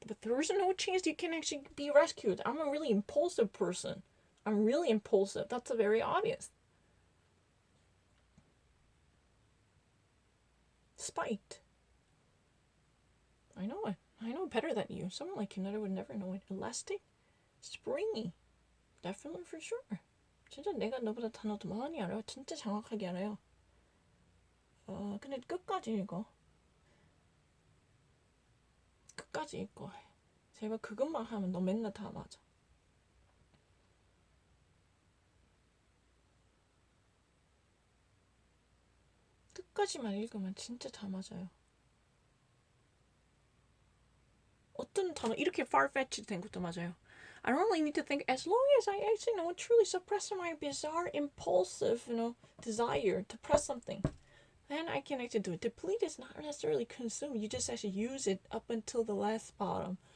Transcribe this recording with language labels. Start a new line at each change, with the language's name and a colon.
English: But there is no chance you can actually be rescued. I'm a really impulsive person. I'm really impulsive. That's very obvious. Spite. I know it. I know better than you. Someone like you would never know it. Elastic? Springy. Definitely for sure.
Korean: 진짜 내가 너보다 단어 더 많이 알아요. 진짜 정확하게 알아요. 근데 끝까지 읽어. 끝까지 읽어. 제발 그것만 하면 너 맨날 다 맞아. 끝까지만 읽으면 진짜 다 맞아요. 어떤 단어 이렇게 far-fetched 된 것도 맞아요.
English: I don't really need to think as long as I actually truly suppress my bizarre impulsive desire to press something. And I can actually do it. Deplete is not necessarily consume. You just actually use it up until the last bottom.